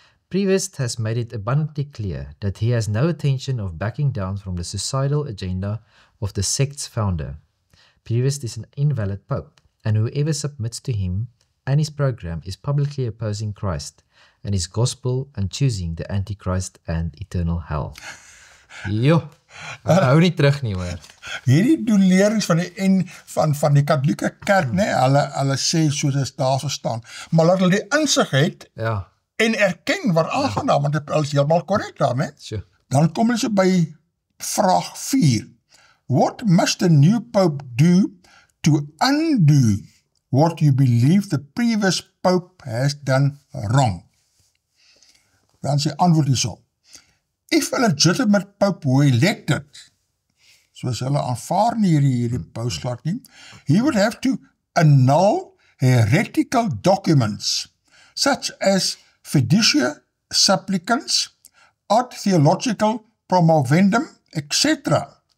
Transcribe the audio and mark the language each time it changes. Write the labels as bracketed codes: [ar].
[en] Prevost has made it abundantly clear that he has no intention of backing down from the suicidal agenda of the sect's founder. Prevost is an invalid pope, and whoever submits to him and his program is publicly opposing Christ and his gospel and choosing the Antichrist and eternal hell. [af] Jo, hou nie terug nie, hoor. Hierdie doelerings van die katholieke kerk, nee, hulle sê soos dit daar so staan, maar laat hulle die insig het, Ja, en erken waar aangaan daar, want dit is helemaal correct daar, nee? [en] sure. [af] Dan kom hulle so by vraag 4. [en] What must the new pope do to undo what you believe the previous pope has done wrong? [af] Dan sê antwoord hierso. [en] If a legitimate pope were elected, [af] soos hulle aanvaar nie hierdie paus glad nie, [en] he would have to annul heretical documents, such as fiducia supplicans, ad theological promovendum, etc.